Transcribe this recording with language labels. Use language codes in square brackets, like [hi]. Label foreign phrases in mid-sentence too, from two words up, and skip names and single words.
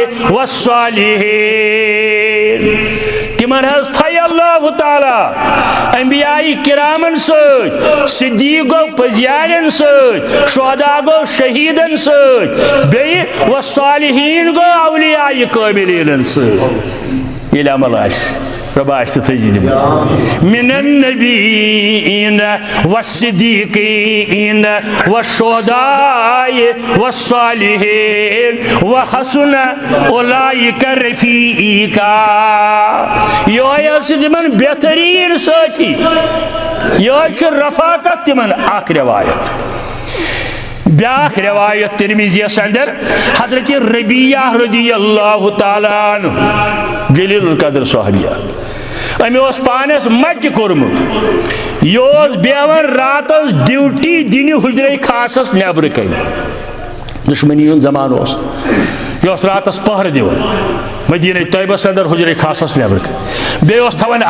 [ks] والصالحین تِمن حظ تھایہِ اللہ تعالیٰ انبیاء کرامن سۭتۍ صدیٖق گوٚو پٔزیارٮ۪ن سۭتۍ شہدا گوٚو شہیٖدن سۭتۍ بیٚیہِ والصالحین گوٚو اولیاء قٲبلیٖنن سۭتۍ ییٚلہِ عمل آسہِ رۄب آسہِ تہٕ تھٲیزِ دِمس [ar] مِنَ النبیٖن والصدیٖقیٖن والشہداء والصالحین وحسن اولئک رفیقا [ks] یہوے ٲسۍ تِمن بہتریٖن سٲتھی یہوے چھُ رفاقت تِمن اکھ روایت بیاکھ روایت ترمذیَس اندر حضرت ربیعہ [ar] رضی اللہ تعالیٰ عنہ [ks] جلیل القدر صحابیہ أمۍ اوس پانس مٹہِ کوٚرمُت یہِ اوس بیٚہوان راتس ڈیوٹی دِنہِ حُجرے خاصس نیبرٕ کنہِ دُشمنی ہُنٛد زمانہٕ اوس یہِ اوس راتس پہرٕ دِوان مدیٖنہ طیبس اندر حُجرے خاصس نیبرٕ کنہِ بیٚیہِ اوس تھاوان